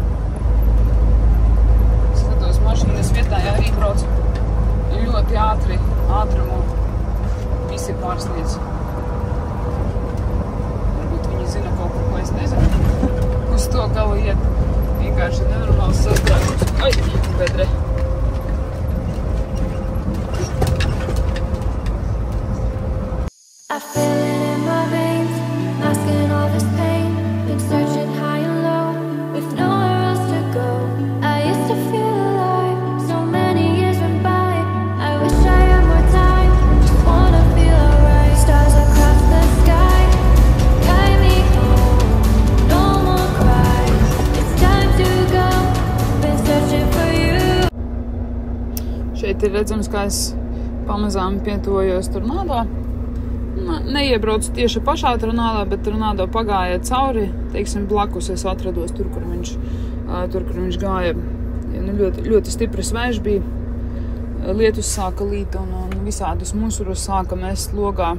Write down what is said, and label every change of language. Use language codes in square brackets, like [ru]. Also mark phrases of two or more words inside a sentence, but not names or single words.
[lv] Skatos mašīnas vietā, ja arī braucu ļoti ātrumu visi pārsniedz. to galu iet. Vienkārši nenormāls sastrēgums. Ai, bedre. [en] I feel it in my veins, masking all this pain. Been searching high and low, with nowhere else to go. I used to feel alive, so many years went by. I wish I had more time, just wanna feel alright. Stars across the sky, guide me home, no more cries. It's time to go, been searching for you. [lv] Šeit ir redzams, kā es pamazām pietuvojos Tornado. Neiebraucu tieši pašā Tornado, bet Tornado pagāja cauri, teiksim, blakus es atrados tur, kur viņš gāja. Ļoti, ļoti stipras vējš bija, lietus sāka līt un visādus musurus sāka mest logā.